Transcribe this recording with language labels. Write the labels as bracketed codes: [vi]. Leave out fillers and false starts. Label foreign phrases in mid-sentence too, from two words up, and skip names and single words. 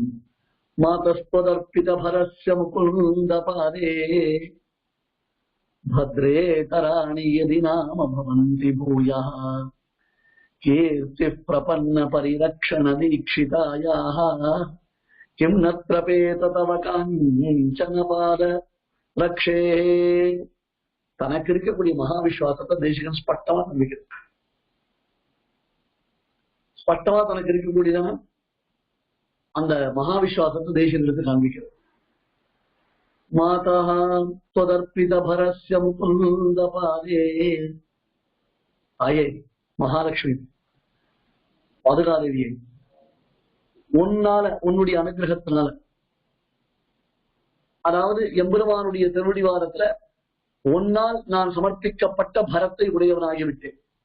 [sa] मातस्पदर्पित भरस्य मुकुन्द पादे भद्रे तराणि यदि नाम भवन्ति भूयः कीर्ति प्रपन्न परिरक्षण दीक्षितायाः किं नत्रपेत तव काञ्चन पाद रक्षे. [ta] தனக்கு இருக்கக்கூடிய மகாவிஸ்வாசத்தை தேசிகன் ஸ்பஷ்டமா நம்பிக்கிறது. ஸ்பஷ்டமா தனக்கு இருக்கக்கூடியதான அந்த மகாவிஸ்வாசத்தை தேசிகனுக்கு காண்பிக்கிறது. [sa] மாதா त्वदर्पित भरस्य मुकुन्द पादे. [ta] ஆயே மகாலட்சுமி பாதுகாதேவியை, உன்னால உன்னுடைய அனுகிரகத்தினால, அதாவது எம்பெருமானுடைய திருவடிவாரத்துல உன்னால் நான் சமர்ப்பிக்கப்பட்ட பரத்தை உடையவனாகிவிட்டேன்.